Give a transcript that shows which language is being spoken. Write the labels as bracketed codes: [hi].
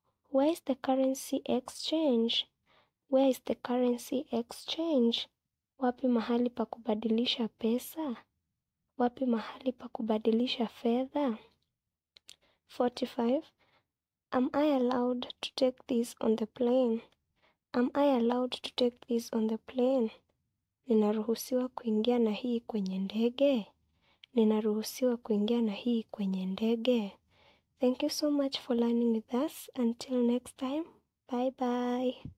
[en] Where is the currency exchange? Where is the currency exchange? [sw] Wapi mahali pa kubadilisha pesa? Wapi mahali pa kubadilisha fedha? 45. [en] Am I allowed to take this on the plane? Am I allowed to take this on the plane? [sw] Ninaruhusiwa kuingia na hii kwenye ndege? Ninaruhusiwa kuingia na hii kwenye ndege? [en] Thank you so much for learning with us. Until next time, bye bye.